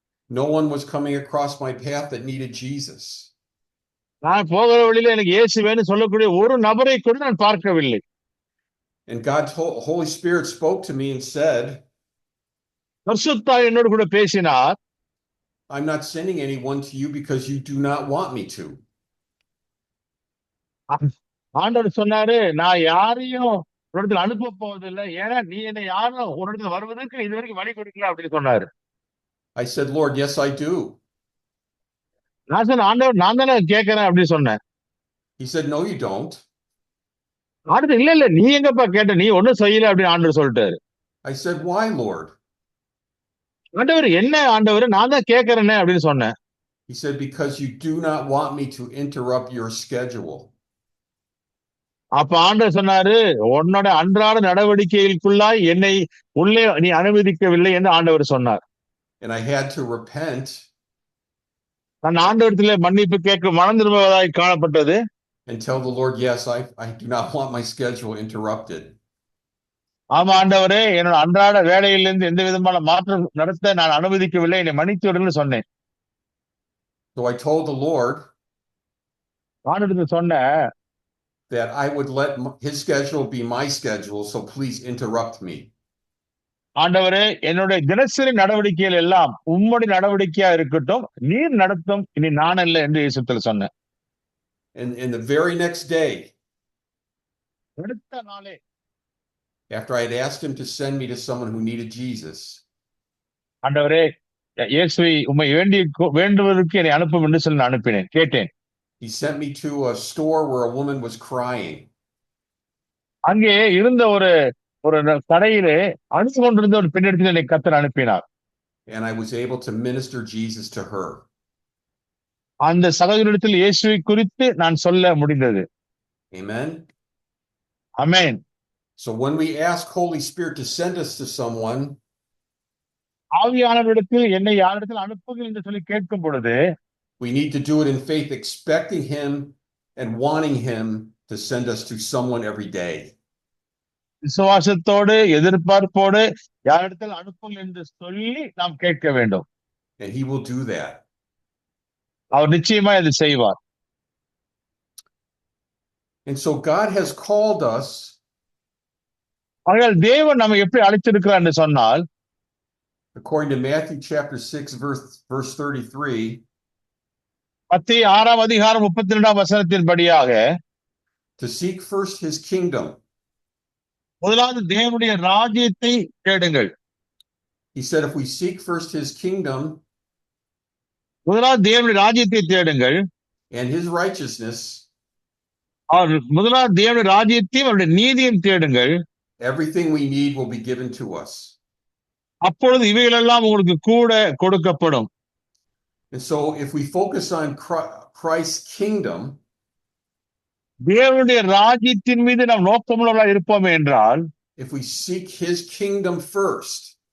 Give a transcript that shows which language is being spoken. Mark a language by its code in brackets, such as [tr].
[en] No one was coming across my path that needed Jesus. [ta] நான் போகிற வழியில எனக்கு இயேசுவேன்னு சொல்லக்கூடிய ஒரு நபரை கூட நான் பார்க்கவில்லை. [en] And Holy Spirit spoke to me and said, [ta] பரிசுத்த ஆவி என்னோடு கூட பேசினார். [en] I'm not sending anyone to you because you do not want me to. [ta] ஆண்டவர் சொன்னாரு, நான் யாரையும் உன்னிடத்தில் அனுப்ப போவதில்லை, ஏன்னா நீ என்னை யாரும் உன்னிடத்தில் வருவதற்கு இதுவரைக்கும் வழி கொடுக்கல அப்படின்னு சொன்னாரு. [en] I said, Lord, yes, I do. [ta] நான் சொன்ன, ஆண்டவர் நான் தானே கேட்கிறேன் அப்படின்னு சொன்னேன். [en] He said, no, you don't. [ta] அடுத்து, இல்ல நீ எங்கப்பா கேட்ட, நீ ஒன்னும் செய்யல அப்படின்னு ஆண்டவர் சொல்லிட்டாரு. [en] I said, why, Lord? [ta] ஆண்டவர், என்ன ஆண்டவர், நான் தான் கேட்கிறேன்னு அப்படின்னு சொன்னேன். [en] He said, because you do not want me to interrupt your schedule. [ta] அப்ப ஆண்டவர் சொன்னாரு, உன்னோட அன்றாட நடவடிக்கைகளுக்குள்ளாய் என்னை உள்ளே நீ அனுமதிக்கவில்லை என்று ஆண்டவர் சொன்னார். [en] And I had to repent. [ta] நான் ஆண்டவரத்திலே மன்னிப்பு கேட்க மனம் திரும்புவதாய் காணப்பட்டது. [en] And tell the Lord, yes, I do not want my schedule interrupted. [ta] ஆமா ஆண்டவரே, என்னோட அன்றாட வேலையிலிருந்து எந்த விதமான மாற்றம் நடத்த நான் அனுமதிக்கவில்லை, என்னை மன்னித்து விடுன்னு சொன்னேன். [en] So I told the Lord [ta] ஆண்டவருக்கு சொன்னேன், [en] that I would let his schedule be my schedule, so please interrupt me. [ta] ஆண்டவரே, என்னுடைய தினசரி நடவடிக்கைகள் எல்லாம் உம்முடைய நடவடிக்கையா இருக்கட்டும், நீர் நடத்தும், இனி நான் அல்ல என்று இயேசுவில் சொன்னேன். [en] And the very next day, [ta] அடுத்த நாளே, [en] after I had asked him to send me to someone who needed Jesus, [ta] ஆண்டவரே இயேசுவை உம்மை வேண்டுவதற்கு என்னை அனுப்பும் என்று சொல்லி நான் அனுப்பினேன், கேட்டேன். [en] he sent me to a store where a woman was crying. [ta] அங்கே இருந்த ஒரு கடையிலே அழுது கொண்டிருந்த ஒரு பெண்ணிடத்தில் என்னை கர்த்தர் அனுப்பினார். [en] And I was able to minister Jesus to her. [ta] அந்த சகோதரிடத்தில் இயேசுவை குறித்து நான் சொல்ல முடிந்தது. [en] Amen. [ta] Amen. [en] So when we ask Holy Spirit to send us to someone, [ta] ஆவியானவரிடத்தில் என்னை யாரிடத்தில் அனுப்புங்கள் என்று சொல்லி கேட்கும் பொழுது, [en] we need to do it in faith, expecting him and wanting him to send us to someone every day. [ta] விசுவாசத்தோடு எதிர்பார்ப்போடு யாரிடத்தில் அனுப்புங்கள் என்று சொல்லி நாம் கேட்க வேண்டும். [en] And he will do that. [ta] அவர் நிச்சயமா இதை செய்வார். [en] And so God has called us. [ta] ஆகையால் தேவன் நம்மை எப்படி அழைத்திருக்கிறார் என்று சொன்னால், [en] according to Matthew chapter 6 verse 33, [ta] மத்தேயு 6ஆம் அதிகாரம் 32ஆம் வசனத்தின் படியாக, [en] to seek first his kingdom. [ta] முதலாவது தேவனுடைய ராஜ்யத்தை தேடுங்கள். [en] He said if we seek first his kingdom, [ta] முதலாவது தேவனுடைய ராஜ்யத்தை தேடுங்கள், [en] and his righteousness, [ta] முதலாவது தேவனுடைய ராஜ்யத்தையும் அவருடைய நீதியையும் தேடுங்கள், [en] everything we need will be given to us. [ta] அப்பொழுது இவைகளெல்லாம் உங்களுக்கு கூட கொடுக்கப்படும். [en] And so if we focus on Christ's kingdom, [ta] தேவனுடைய ராஜ்யத்தின் மீது நாம் நோக்கமுள்ளவர்களாக இருப்போம் என்றால், [en] if we seek his kingdom first,